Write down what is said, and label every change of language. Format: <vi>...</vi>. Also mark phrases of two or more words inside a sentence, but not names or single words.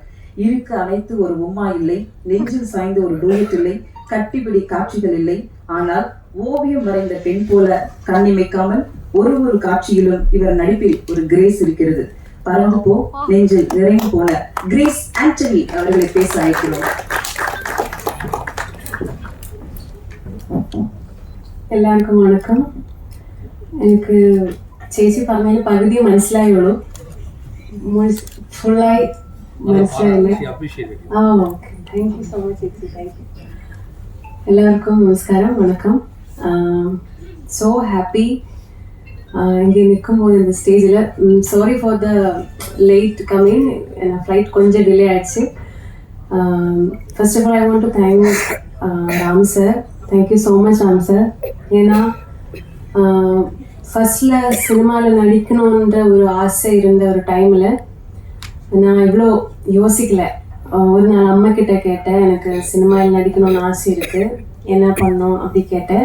<ta>இருக்கு அனைத்து ஒரு உம்மா இல்லை, நெஞ்சில் சாய்ந்த ஒரு டூயட் இல்லை, கட்டிப்பிடி காட்சிகள் இல்லை. ஆனால் ஓவியம் வரைந்த பெண் போல கண்ணிமைக்காமல் ஒரு காட்சியிலும் இவர் நடிப்பில் ஒரு கிரேஸ் இருக்கிறது. பறந்து போ நெஞ்சில் நிறைந்து போன கிரேஸ் ஆண்டனி அவர்களை பேச அழைக்கிறோம்.</ta> <ml>എല്ലാവർക്കും വണക്കം. എനിക്ക് ചേച്ചി പറഞ്ഞതിൽ പകുതി മനസ്സിലായുള്ളൂ, ഫുള്ളായി മനസ്സിലായില്ല.</ml> <en>Okay, thank you so much ചേച്ചി, thank you.</en> <ml>എല്ലാവർക്കും നമസ്കാരം, വണക്കം.</ml> <en>so happy</en> <ta>இங்கே நிற்கும்போது இந்த ஸ்டேஜில்.</ta> <en>sorry for the late coming,</en> <ta>என் ஃப்ளைட் கொஞ்சம் டிலே ஆயிடுச்சு.</ta> <en>first of all I want to thank Ram sir. thank you so much Ram sir.</en> <ta>ஏன்னா ஃபர்ஸ்டில் சினிமாவில் நடிக்கணுன்ற ஒரு ஆசை இருந்த ஒரு டைமில் நான் இவ்வளோ யோசிக்கலை. ஒரு நாள் அம்மா கிட்ட கேட்டேன், எனக்கு சினிமாவில் நடிக்கணும்னு ஆசை இருக்குது, என்ன பண்ணோம் அப்படி கேட்டேன்.</ta>